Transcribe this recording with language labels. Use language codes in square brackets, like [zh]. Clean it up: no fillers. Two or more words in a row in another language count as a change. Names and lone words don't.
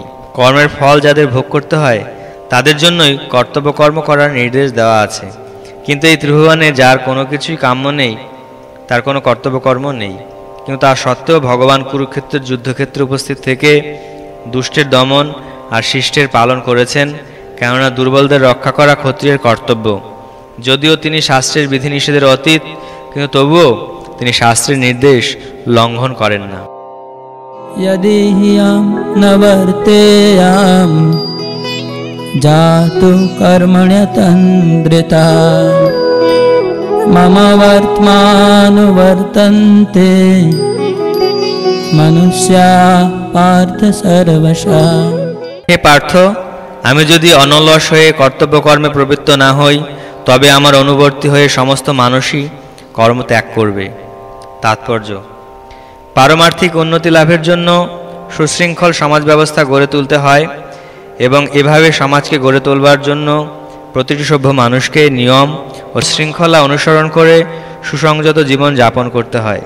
[bn] কর্মের ফল যাদের ভোগ করতে হয় তাদের জন্যই কর্তব্য কর্ম করার নির্দেশ দেওয়া আছে, কিন্তু এই ত্রিভুবনে যার কোনো কিছুই কাম্য নেই তার কোনো কর্তব্য কর্ম নেই, কিন্তু তা সত্ত্বেও ভগবান কুরুক্ষেত্রের যুদ্ধক্ষেত্রে উপস্থিত থেকে দুষ্টের দমন আর শিষ্টের পালন করেছেন, কেননা দুর্বলদের রক্ষা করা ক্ষত্রিয়ের কর্তব্য। যদিও তিনি শাস্ত্রের বিধিনিষেধের অতীত, কিন্তু তবুও তিনি শাস্ত্রের নির্দেশ লঙ্ঘন করেন না। [sa] यदि ह्यं न वर्तेयाम जातु कर्मण्यतन्द्रिता मम वर्त्मानुवर्तन्ते मनुष्या पार्थ सर्वशा। [bn] হে পার্থ, আমি যদি অনলস হয়ে কর্তব্য কর্মে প্রবৃত্ত না হই তবে আমার অনুবর্তী হয়ে সমস্ত মানুষই কর্ম ত্যাগ করবে। তাৎপর্য: পারমার্থিক উন্নতি লাভের জন্য সুশৃঙ্খল সমাজ ব্যবস্থা গড়ে তুলতে হয় এবং এভাবে সমাজকে গড়ে তোলবার জন্য প্রতিটি সভ্য মানুষকে নিয়ম ও শৃঙ্খলা অনুসরণ করে সুসংযত জীবন যাপন করতে হয়।